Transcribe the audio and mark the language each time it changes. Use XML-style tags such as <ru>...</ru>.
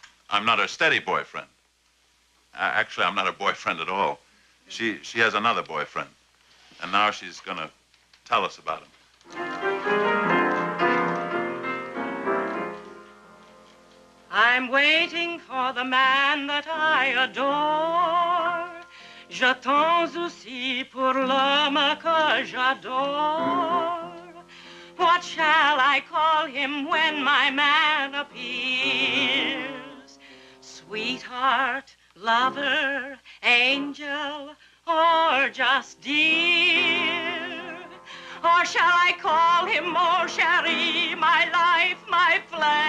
<en>I'm not her steady boyfriend. Actually, I'm not her boyfriend at all. She has another boyfriend. And now she's going to tell us about him. I'm waiting for the man that I adore.</en> <fr>J'attends aussi pour l'homme que j'adore.</fr> <en>What shall I call him when my man appears? Sweetheart, lover, angel, or just dear? Or shall I call him</en> <fr>mon chéri,</fr> <en>my life, my flame?</en>